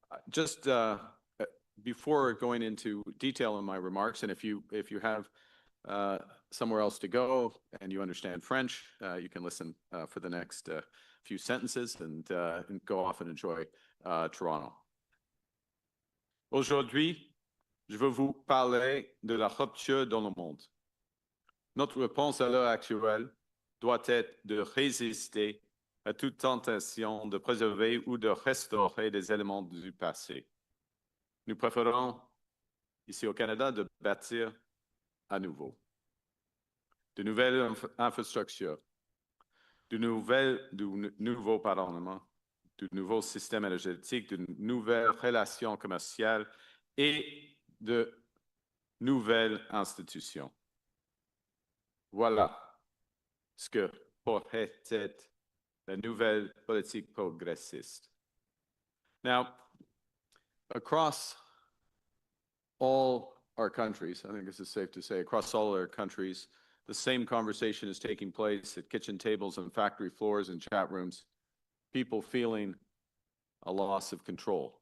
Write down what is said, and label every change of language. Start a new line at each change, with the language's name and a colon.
English: Just before going into detail in my remarks, and if you have somewhere else to go and you understand French, you can listen for the next few sentences and go off and enjoy Toronto.
French: Aujourd'hui, je veux vous parler de la rupture dans le monde. Notre réponse à l'heure actuelle doit être de résister à toute tentation de préserver ou de restaurer des éléments du passé. Nous préférons, ici au Canada, de bâtir à nouveau de nouvelles infrastructures, du nouveau parlement, du nouveau système énergétique, de nouvelles relations commerciales et de nouvelles institutions. Voilà ce que pourrait être la nouvelle politique progressiste.
English: Now, across all our countries, I think this is safe to say, across all our countries, the same conversation is taking place at kitchen tables and factory floors and chat rooms, people feeling a loss of control.